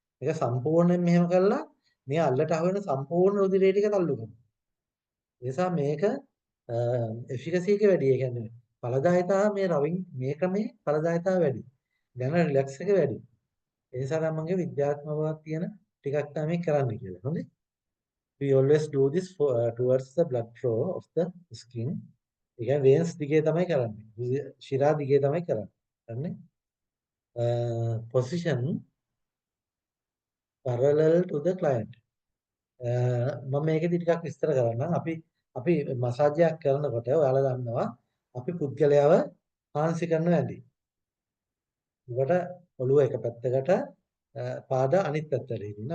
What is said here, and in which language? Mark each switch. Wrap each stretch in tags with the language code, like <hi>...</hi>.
<si>ඒක සම්පූර්ණයෙන් මෙහෙම කළා මේ අල්ලට අහු වෙන සම්පූර්ණ රුධිරය ටික තල්ලු කරනවා. ඒ නිසා මේක එෆිකසි එක වැඩි. ඒ කියන්නේ ඵලදායීතාව මේ රවින් මේ ක්‍රමේ ඵලදායීතාව වැඩි. දැන් රිලැක්ස් එක වැඩි. ඒ නිසා තමයි මගේ විද්‍යාත්මක බවක් තියෙන ටිකක් තමයි කරන්න කියලා. හොඳයි.</si> <en>We always do this towards the blood flow of the skin.</en> <si>ඒ කියන්නේ veins දිගේ තමයි කරන්නේ. ශිරා දිගේ තමයි කරන්නේ. හරිනේ?</si> <en>Position parallel to the client.</en> <si>මම මේකෙදි ටිකක් විස්තර කරන්නම්. අපි මසාජ් එකක් කරනකොට ඔයාලා දන්නවා අපි පුද්ගලයාව හාන්සි කරන වැඩි. උකට ඔළුව එක පැත්තකට පාද අනිත් පැත්තට ඉදින්න.</si>